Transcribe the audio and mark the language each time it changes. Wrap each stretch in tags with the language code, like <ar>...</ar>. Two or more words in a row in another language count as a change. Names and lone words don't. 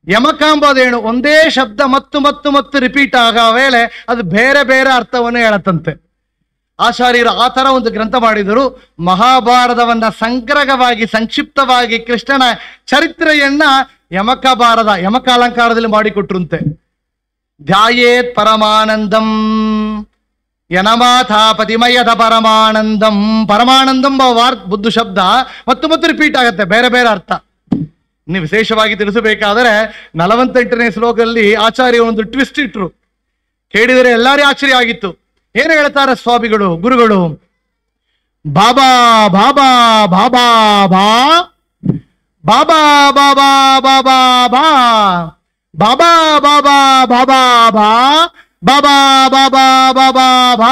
<kn>ಯಮಕಾಂಬದೇಣು ಒಂದೇ ಶಬ್ದ ಮತ್ತು ಮತ್ತು ಮತ್ತು ರಿಪೀಟ್ ಆಗೋ ವೇಳೆ ಅದು ಬೇರೆ ಬೇರೆ ಅರ್ಥವನ್ನು ಹೇಳತ್ತಂತೆ. ಆಚಾರ್ಯರು ಆ ಥರ ಒಂದು ಗ್ರಂಥ ಮಾಡಿದರು. ಮಹಾಭಾರತವನ್ನ ಸಂಗ್ರಹವಾಗಿ ಸಂಕ್ಷಿಪ್ತವಾಗಿ ಕೃಷ್ಣನ ಚರಿತ್ರೆಯನ್ನ ಯಮಕ ಅಲಂಕಾರದಲ್ಲಿ ಮಾಡಿಕೊಟ್ರಂತೆ.</kn> <sa>ಧ್ಯಾಯೇತ್ ಪರಮಾನಂದಂ ಯನಮಾಥ ಪತಿಮಯದ ಪರಮಾನಂದಂ.</sa> <kn>ಪರಮಾನಂದಂ ಬುದ್ಧ ಶಬ್ದ ಮತ್ತು ಮತ್ತು ರಿಪೀಟ್ ಆಗುತ್ತೆ, ಬೇರೆ ಬೇರೆ ಅರ್ಥ. ಇನ್ನು ವಿಶೇಷವಾಗಿ ತಿಳಿಸಬೇಕಾದರೆ 48ನೇ ಶ್ಲೋಕದಲ್ಲಿ ಆಚಾರ್ಯ ಒಂದು ಟ್ವಿಸ್ಟ್ ಇಟ್ರು, ಕೇಳಿದರೆ ಎಲ್ಲಾರೇ ಆಶ್ಚರ್ಯ ಆಗಿತ್ತು. ಏನು ಹೇಳ್ತಾರೆ ಸ್ವಾಮಿಗಳು ಗುರುಗಳು?</kn> <sa>ಬಾಬಾ ಬಾಬಾ ಬಾಬಾ ಬಾ ಬಾಬಾ ಬಾಬಾ ಬಾಬಾ ಬಾ ಬಾಬಾ ಬಾಬಾ ಬಾಬಾ ಬಾ ಬಾಬಾ ಬಾಬಾ ಬಾಬಾ ಬಾ.</sa>